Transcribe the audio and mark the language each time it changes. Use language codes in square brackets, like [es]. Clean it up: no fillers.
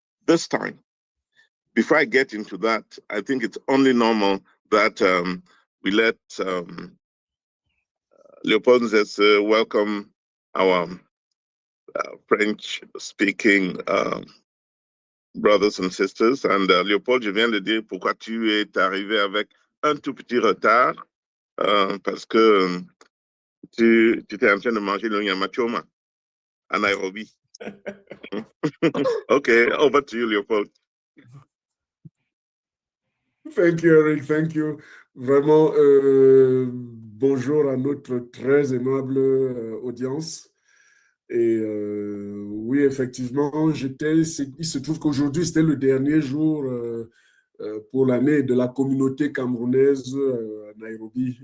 [en] This time, before I get into that, I think it's only normal that we let Leopold welcome our French-speaking brothers and sisters. [fr] And Léopold, je viens de dire pourquoi tu es arrivé avec un tout petit retard, parce que tu étais en train de manger le nyamachoma à Nairobi. [en] Okay, over to you, Léopold. Thank you, Eric. Thank you. [fr] Vraiment, bonjour à notre très aimable audience. Et oui, effectivement, il se trouve qu'aujourd'hui, c'était le dernier jour pour l'année de la communauté camerounaise à Nairobi.